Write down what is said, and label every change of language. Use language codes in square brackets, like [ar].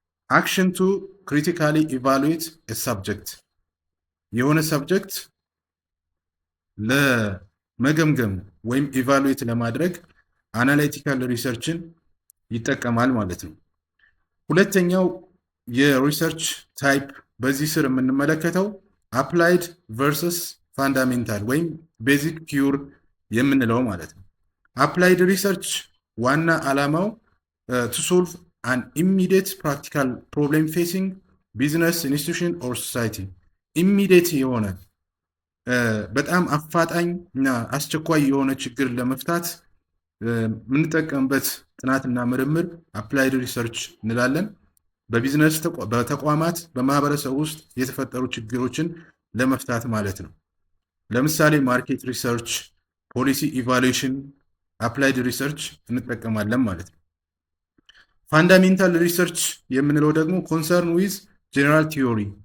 [am] አክሽን ቱ ክሪቲካሊ ኢቫሉዌት ሰብጀክት የሆነ ሰብጀክት ለመገምገም ወይም ኢቫሉዌት ለማድረግ አናሊቲካል ሪሰርችን ይጠቀማል ማለት ነው። ሁለተኛው የሪሰርች ታይፕ በዚህ ስር የምንመለከተው አፕላይድ ቨርሰስ ፋንዳሜንታል ወይም ቤዚክ ፒውር የምንለው ማለት ነው። አፕላይድ ሪሰርች ዋና ዓላማው [en] to solve an immediate practical problem facing business, institution or society. [am] immediate የሆነ በጣም አፋጣኝ እና አስቸኳይ የሆነ ችግር ለመፍታት የምንጠቀምበት ጥናትና ምርምር አፕላይድ ሪሰርች እንላለን። በቢዝነስ በተቋማት በማህበረሰብ ውስጥ የተፈጠሩ ችግሮችን ለመፍታት ማለት ነው። ለምሳሌ ማርኬት ሪሰርች፣ ፖሊሲ ኢቫሉዌሽን፣ አፕላይድ ሪሰርች እንጠቀማለን ማለት ነው። ፋንዳሜንታል ሪሰርች የምንለው ደግሞ ኮንሰርን ዊዝ ጄኔራል ቲዮሪ